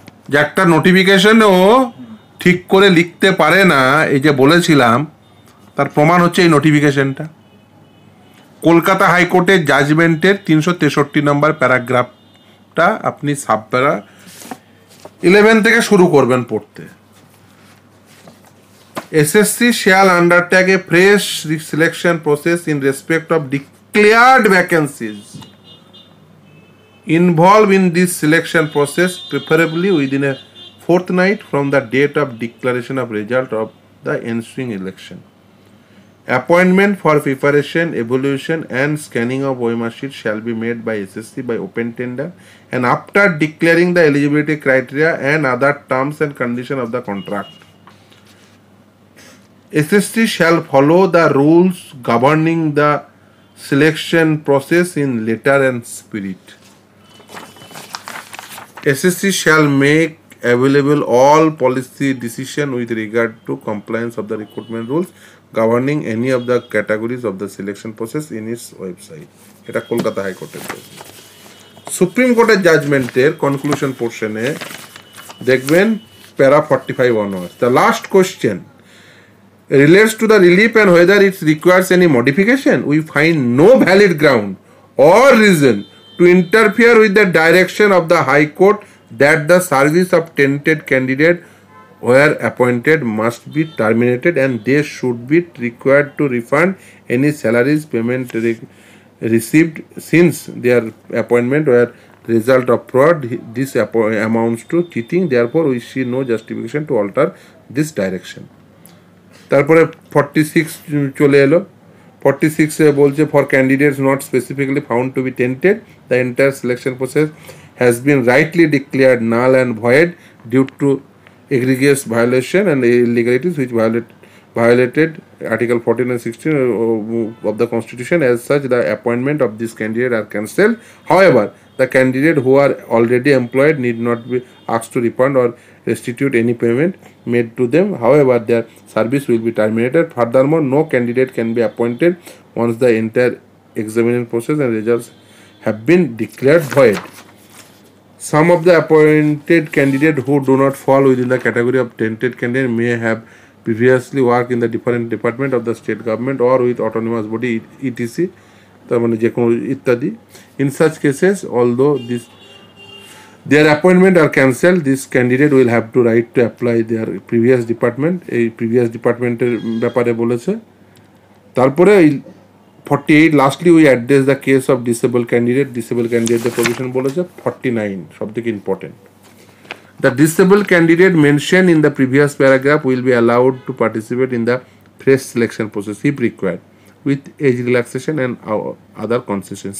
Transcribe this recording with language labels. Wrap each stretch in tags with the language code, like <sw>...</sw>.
<bn>যে একটা নোটিফিকেশনও ঠিক করে লিখতে পারে না, এই যে বলেছিলাম, তার প্রমাণ হচ্ছে এই নোটিফিকেশনটা। কলকাতা হাইকোর্টের জাজমেন্টের 363 নম্বর প্যারাগ্রাফটা আপনি সাবপ্যারা 11 থেকে শুরু করবেন পড়তে।</bn> <en>SSC shall undertake a fresh selection process in respect of declared vacancies involved in this selection process, preferably within a fortnight from the date of declaration of result of the ensuing election. Appointment for preparation, evaluation, and scanning of OMR sheet shall be made by SSC by open tender, and after declaring the eligibility criteria and other terms and conditions of the contract. SSC shall follow the rules governing the selection process in letter and spirit. SSC shall make available all policy decision with regard to compliance of the recruitment rules governing any of the categories of the selection process in its website.</en> <bn>এটা কলকাতা হাইকোর্টের supreme কোর্টের জাজমেন্টের conclusion পোর্শনে দেখবেন প্যারা 45 onwards.</bn> <en>The last question relates to the relief and whether it requires any modification. We find no valid ground or reason to interfere with the direction of the High Court that the service of tainted candidate where appointed must be terminated and they should be required to refund any salaries payment received since their appointment were result of fraud. This amounts to cheating. Therefore, we see no justification to alter this direction.</en> <bn>তারপরে 46 চলে এলো।</bn> <en>46</en> <bn>এ বলছে</bn> <en>For candidates not specifically found to be tainted the entire selection process has been rightly declared null and void due to egregious violation and illegalities which violated Article 14 and 16 of the Constitution. As such, the appointment of this candidate are cancelled. However, the candidate who are already employed need not be asked to refund or restitute any payment made to them. However, their service will be terminated. Furthermore, no candidate can be appointed once the entire examination process and results have been declared void. Some of the appointed candidates who do not fall within the category of tainted candidate may have previously worked in the different department of the state government or with autonomous body etc.</en> <bn>তার মানে যে কোনো ইত্যাদি।</bn> <en>In such cases, although their appointment are cancelled, this candidate will have to right to apply their previous department.</en> <bn>এই previous departmenটের ব্যাপারে বলেছে। তারপরে</bn> <en>48 lastly we address the case of disabled candidate the provision</en> <bn>বলেছে 49 সবথেকে</bn> <en>Important. The disabled candidate mentioned in the previous paragraph will be allowed to participate in the fresh selection process if required with age relaxation and other concessions.</en>